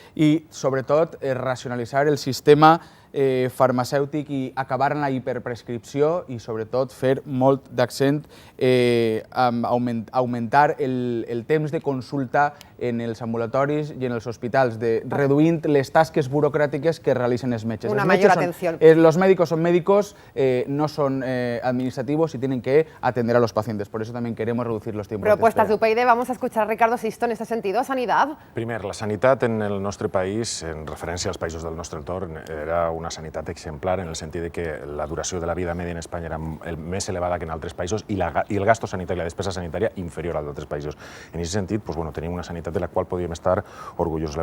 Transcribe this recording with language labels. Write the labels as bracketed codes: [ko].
[ca] I, sobretot, racionalitzar el sistema farmacèutic i acabar amb la hiperprescripció i, sobretot, fer molt d'accent a augmentar el temps de consulta en els ambulatoris i en els hospitals, reduint les tasques burocràtiques que realitzen els metges. [es] Una mayor atención. Los médicos son médicos, no son administrativos y tienen que atender a los pacientes. Por eso también queremos reducir los tiempos de espera. Propuestas de UPyD, vamos a escuchar a Ricardo Sisto en este sentido. Sanidad. [ca] Primer, la sanitat en el nostre país, en referència als països del nostre entorn, era una sanitat exemplar en el sentit de que la duració de la vida media en Espanya era més elevada que en altres països i el gasto sanitari, la despesa sanitària, inferior al d'altres països. En aquest sentit, tenim una sanitat de la qual podríem estar orgullosos.